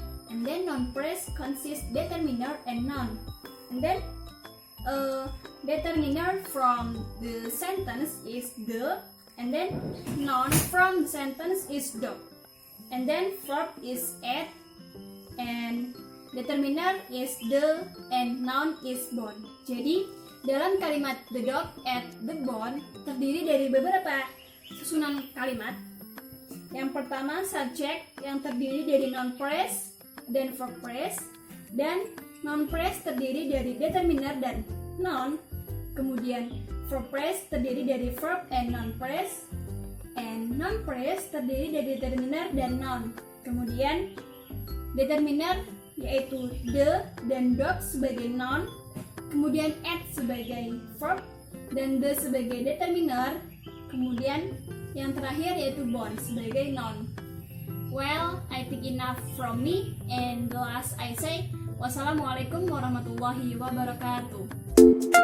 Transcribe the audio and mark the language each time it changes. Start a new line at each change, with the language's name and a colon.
English: And then noun phrase consists determiner and noun. And then determiner from the sentence is the, and then noun from the sentence is dog. And then verb is at, and determiner is the, and noun is bone.
Indonesian: Jadi dalam kalimat
English: the dog at the bone
Indonesian: terdiri dari beberapa susunan kalimat. Yang pertama subject yang terdiri dari noun phrase dan verb phrase, dan noun phrase terdiri dari determiner dan noun. Kemudian verb phrase terdiri dari
English: verb and noun phrase, and noun phrase
Indonesian: terdiri dari determiner dan noun. Kemudian determiner yaitu the dan dog sebagai noun, kemudian at sebagai verb, dan the sebagai determiner, kemudian yang terakhir yaitu born sebagai noun.
English: Well, I think enough from me, and the last I say,
Arabic: wassalamualaikum warahmatullahi wabarakatuh.